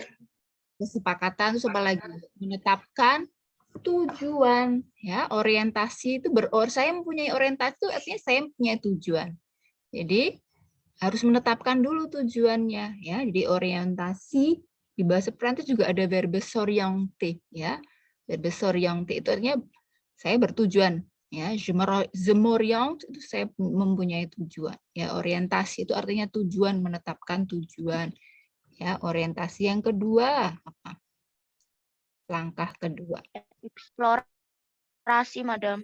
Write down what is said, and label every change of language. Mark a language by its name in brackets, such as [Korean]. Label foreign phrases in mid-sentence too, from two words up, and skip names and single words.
[Indonesian] kesepakatan itu apa lagi? Menetapkan tujuan. Ya, orientasi itu saya mempunyai orientasi itu artinya saya mempunyai tujuan. Jadi harus menetapkan dulu tujuannya ya. Jadi orientasi di bahasa Prancis juga ada [French] verbe s'orienter [Indonesian] ya. [French] Verbe s'orienter [Indonesian] itu artinya saya bertujuan ya. [French] Je m'oriente itu saya mempunyai tujuan. [Indonesian] Ya, orientasi itu artinya tujuan, menetapkan tujuan. Ya, orientasi yang kedua apa? Langkah kedua. Eksplorasi, Madam.